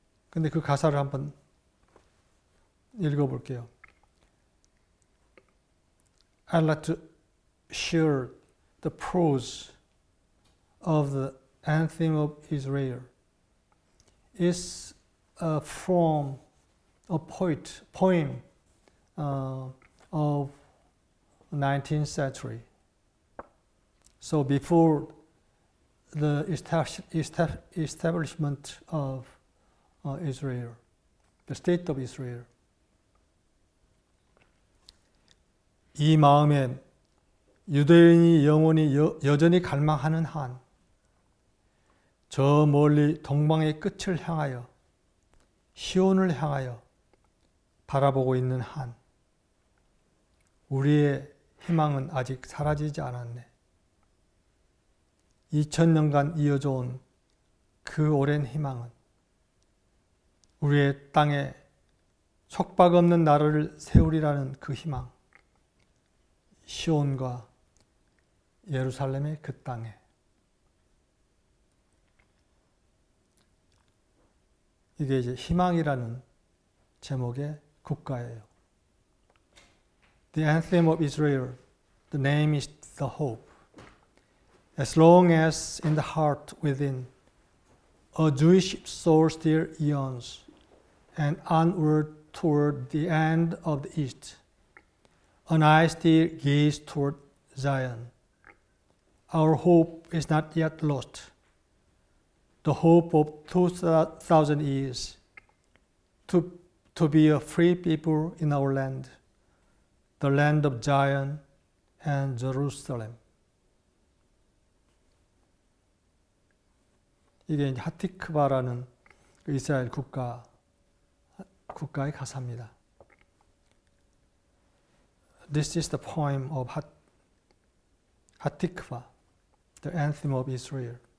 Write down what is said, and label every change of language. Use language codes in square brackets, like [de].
[ko] 근데 그 가사를 한번 읽어볼게요. [en] I'd like to share the prose of the Anthem of Israel. It's from a poem of 19th century. So before the establishment of Israel, the state of Israel. [ko] 이 마음에 유대인이 영원히 여전히 갈망하는 한, 저 멀리 동방의 끝을 향하여 시온을 향하여 바라보고 있는 한, 우리의 희망은 아직 사라지지 않았네. 2000년간 이어져 온 그 오랜 희망은 우리의 땅에 속박 없는 나라를 세우리라는 그 희망, 시온과 예루살렘의 그 땅에. 이게 이제 희망이라는 제목의 국가예요. [en] The Anthem of Israel, the name is the hope. As long as in the heart within, a Jewish soul still yearns, and onward toward the end of the east, an eye still gaze toward Zion. Our hope is not yet lost. The hope of 2,000 years to be a free people in our land, the land of Zion and Jerusalem. [ko] 이게 하티크바라는 이스라엘 국가의 가사입니다. [en] This is the poem of 하티크바, the anthem of Israel.